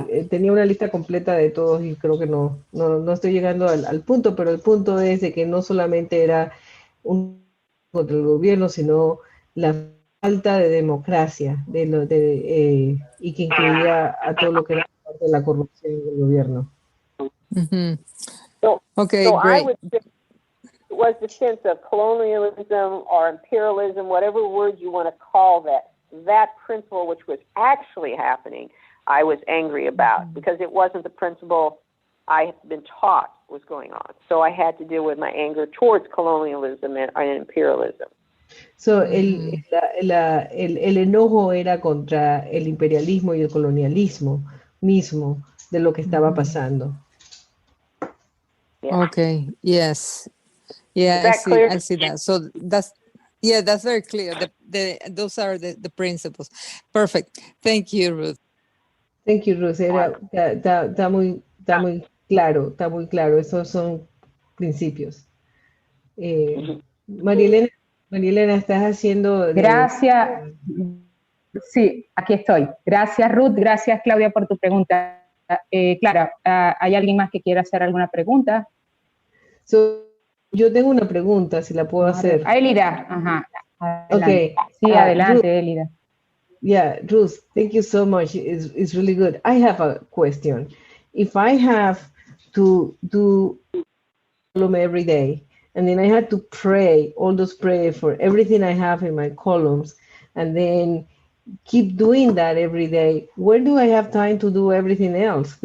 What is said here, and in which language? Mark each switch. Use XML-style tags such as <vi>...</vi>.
<es>Tenía una lista completa de todos y creo que no estoy llegando al punto, pero el punto es de que no solamente era un contra el gobierno, sino la falta de democracia y que incluía a todo lo que era parte de la corrupción del gobierno.</es> <en>Okay, so great. I would say it was the sense of colonialism or imperialism, whatever word you want to call that principle which was actually happening, I was angry about because it wasn't the principle I had been taught was going on. So I had to deal with my anger towards colonialism and imperialism.</en> <es>So, el enojo era contra el imperialismo y el colonialismo mismo de lo que estaba pasando.</es> <en>Yeah. Okay, yes. Yeah, I see that. So that's very clear. Those are the principles. Perfect. Thank you, Ruth. Thank you,</en> <es>Ruth. Está muy claro. Esos son principios. Marielena, estás haciendo... Gracias. Sí, aquí estoy. Gracias, Ruth. Gracias, Claudia, por tu pregunta. Clara, ¿hay alguien más que quiera hacer alguna pregunta? Yo tengo una pregunta, si la puedo hacer. Elida, ajá. Okay. Sí, adelante, Ruth, Elida.</es> <en>Yeah, Ruth, thank you so much. It's really good. I have a question. If I have to do column every day, and then I had to pray, all those prayers for everything I have in my columns, and then keep doing that every day, where do I have time to do everything else?</en>